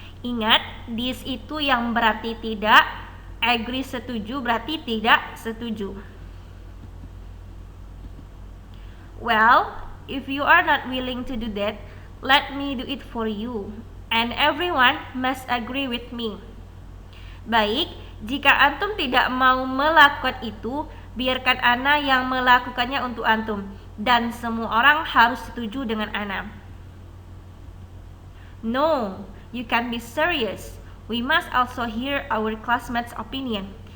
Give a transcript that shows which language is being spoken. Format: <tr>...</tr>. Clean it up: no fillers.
<id>Ingat, dis itu yang berarti tidak, agree setuju berarti tidak setuju.</id> <en>Well, if you are not willing to do that, let me do it for you, and everyone must agree with me.</en> <id>Baik, jika antum tidak mau melakukan itu, biarkan Ana yang melakukannya untuk antum, dan semua orang harus setuju dengan Ana.</id> <en>No, you can be serious. We must also hear our classmates' opinion.</en>